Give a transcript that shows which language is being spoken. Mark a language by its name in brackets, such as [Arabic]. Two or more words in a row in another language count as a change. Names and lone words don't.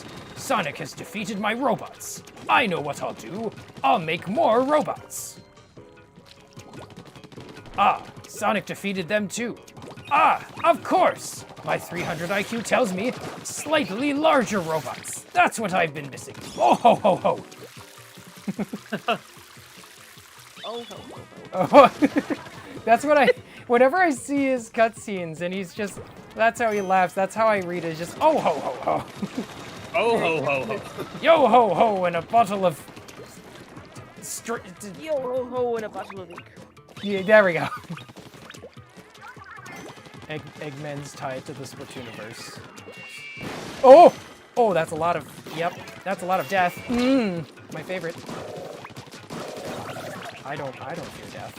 [English] Sonic has defeated my robots. I know what I'll do. I'll make more robots. Ah, Sonic defeated them too. Ah, of course! My 300 IQ tells me slightly larger robots. That's what I've been missing. Oh ho ho ho! Oh, ho, ho, ho. Oh, that's what whenever I see his cutscenes and he's just, that's how he laughs, that's how I read it, it's just, oh ho ho ho. Oh ho ho ho. Yo ho ho and a bottle of... Yo ho ho and a bottle of ink. Yeah, there we go. Eggman's tied to the Splatooniverse. Oh! Oh, that's a lot of... Yep, that's a lot of death. My favorite. I don't fear death.